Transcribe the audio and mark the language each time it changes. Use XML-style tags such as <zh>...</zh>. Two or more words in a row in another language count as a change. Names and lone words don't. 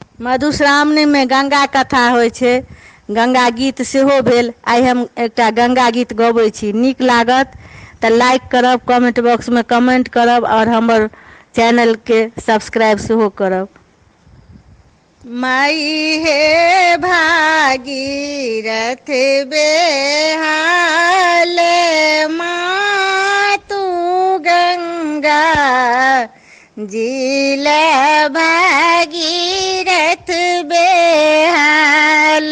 <mai>मधुश्रावणी में गंगा कथा होइ छै, गंगा गीत सेहो भेल। आइ हम एकटा गंगा गीत गबै छी, नीक लागत तऽ लाइक करब,</mai> <en>comment box</en> <mai>में कमेंट करब और हमर चैनल के सब्सक्राइब सेहो करब। माई हे भागीरथ बेहाल, माँ तू गंगा जिल भागीरथ बेहाल।</mai>